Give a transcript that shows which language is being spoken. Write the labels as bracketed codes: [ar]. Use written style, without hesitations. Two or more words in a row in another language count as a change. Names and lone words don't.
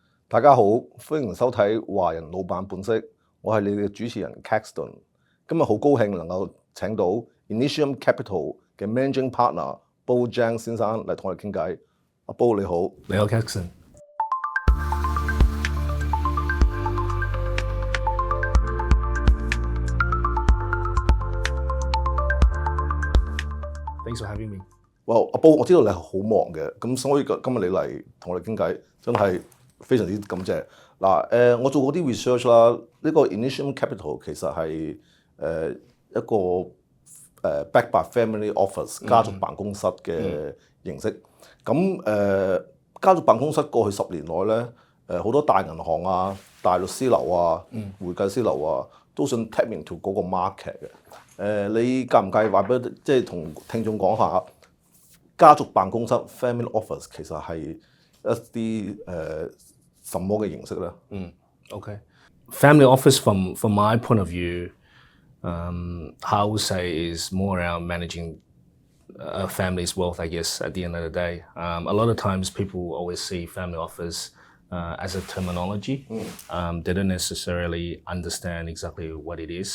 [yue] 大家好，歡迎收睇華人老闆本色，我係你哋嘅主持人 Caxton。今日好高興能夠請到 Initium Capital 嘅 [en] Managing Partner [yue] Bo Zhuang 先生嚟同我哋傾偈。阿 Bo 你好，你好 [en] Caxton。Thanks for having me。 [yue] 阿 Bo 我知道你係好忙嘅，咁所以今日你嚟同我哋傾偈，真係非常之感謝。我做過啲 research 啦，呢個 Initium Capital 其實係一個 [en] backed by family office [yue] 家族辦公室嘅形式。咁家族辦公室過去10年內咧，好多大銀行啊、大律師樓啊、會計師樓啊，都想 [en] tap into [yue] 嗰個 market 嘅。你介唔介意話俾即係同聽眾講下家族辦公室 [en] family office [yue] 其實係一啲什麼嘅形式咧 [en] ？Okay. Family office from my point of view, how I would say is more around managing a family's wealth, I guess, at the end of the day. A lot of times people always see family office as a terminology. They don't necessarily understand exactly what it is.